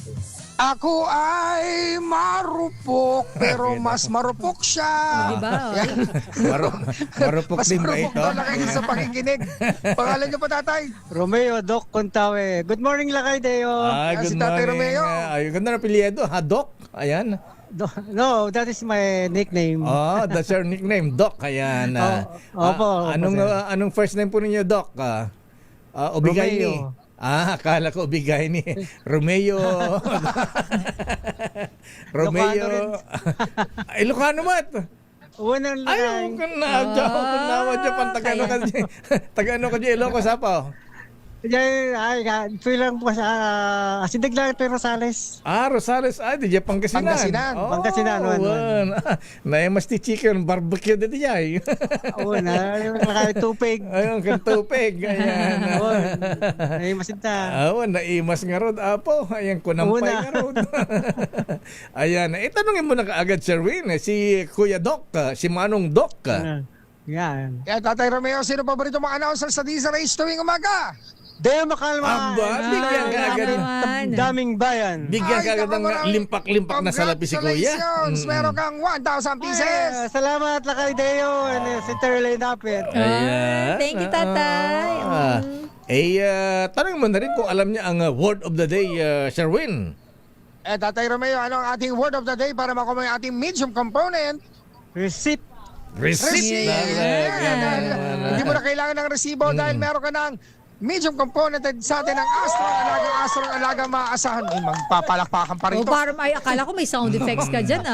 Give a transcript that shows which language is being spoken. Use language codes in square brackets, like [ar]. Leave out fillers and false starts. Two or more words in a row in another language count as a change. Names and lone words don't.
[tl] Ako ay marupok, pero mas marupok siya. Diba? Marupok Mas din ba marupok ito? daw Lakay sa pakikinig. Pangalan niyo pa, tatay? [en] Romeo Doc Contawe. Good morning, Lakay Deo. Good [tl] si Tatay [en] morning. [tl] Romeo. Ay, ganda na apelyido, ha, Doc? Ayan. [en] No, that is my nickname. Oh, that's your nickname, Doc. [tl] Ayan. Opo. Anong [en] first name [tl] po ninyo, Doc? Obigay ni. Romeo. Akala ko ubigay ni Romeo. Romeo. [ilo] Ilocano mat. [tl] Unang Ay, kanawa dyan pang Tagano ka dyan. Tagano ka dyan, Ilocos Apaw. Pilang po sa Sindig lang pero Rosales. Rosales. Di dyan Pangasinan. Pangasinan. [ilo] Naimas ti [en] chicken barbecue [ilo] dito dyan. Tupig. [tl] Ayun, [ilo] kan tupig. Ayan. Naimas ita. Naimas nga rod, Apo. Ayan, kunampay nga rod. Ayan. [tl] Itanungin mo na kaagad, Sherwin. Si Kuya Doc, si Manong Doc. Yan. Kaya Tatay Romeo, sino paborito mga announcer sa DZRH tuwing umaga? Deo Makalma. Bigyan ka agad. Daming bayan. Bigyan ka agad ng limpak-limpak na salapi si Kuya. [en] Congratulations! Meron kang 1,000 pieces! [tl] Salamat, Lakay Deo. And si Terley Dapit. Ayan. [en] Thank you, [tl] Tatay. Tanong mo na rin kung alam niya ang [en] word of the day, [tl] Sherwin. Tatay Romeo, ano ang ating [en] word of the day [tl] para makuha yung ating [en] medium component? Receipt. Receipt. [tl] Hindi mo na kailangan ng resibo dahil meron ka ng [en] medium component [tl] sa atin ng Astrong Alagang maaasahan. Magpapalakpakan pa rin ito. Parang akala ko may [en] sound effects [tl] ka dyan,